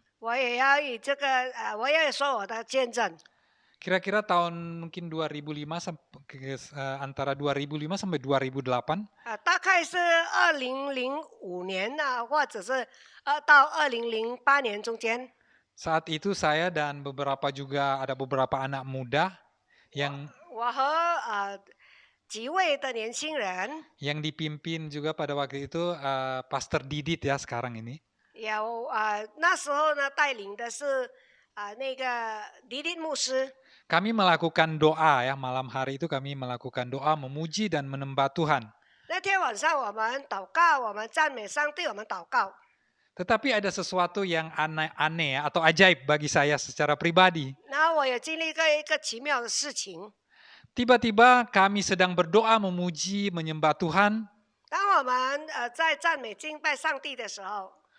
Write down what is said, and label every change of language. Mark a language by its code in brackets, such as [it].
[zh] 我也要以这个我也说我的见证。 [id] Kira-kira tahun mungkin 2005 antara 2005 sampai 2008. [zh] 大概是2005年或者是到2008年中间。 [id] Saat itu saya dan ada beberapa anak muda yang [zh] 我和几位的年轻人， [id] yang dipimpin juga pada waktu itu Pastor Didit ya sekarang ini. [zh] 有那时候呢带领的是那个迪迪牧师。 [id] Kami melakukan doa ya, malam hari itu kami melakukan doa memuji dan menyembah Tuhan. [zh] 那天晚上我们祷告，我们赞美上帝，我们祷告。 [id] Tetapi ada sesuatu yang aneh atau ajaib bagi saya secara pribadi. [zh] 那我也经历过一个奇妙的事情。 [id] Tiba-tiba kami sedang berdoa, memuji, menyembah Tuhan. [zh] 当我们在赞美敬拜上帝的时候，